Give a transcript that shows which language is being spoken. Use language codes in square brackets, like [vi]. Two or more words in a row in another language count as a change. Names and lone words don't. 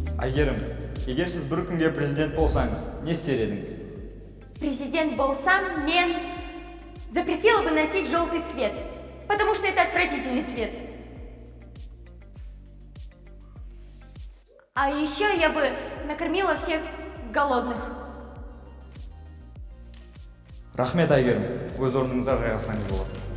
[kk] Әйгерім, егер сіз бір күнге президент болсаңыз, не істер едіңіз? Президент болсам, мен [ru] запретила бы носить желтый цвет, потому что это отвратительный цвет. А еще я бы накормила всех голодных. [kk] Рахмет, Әйгерім, өз орныңызға жайғасаңыз болады.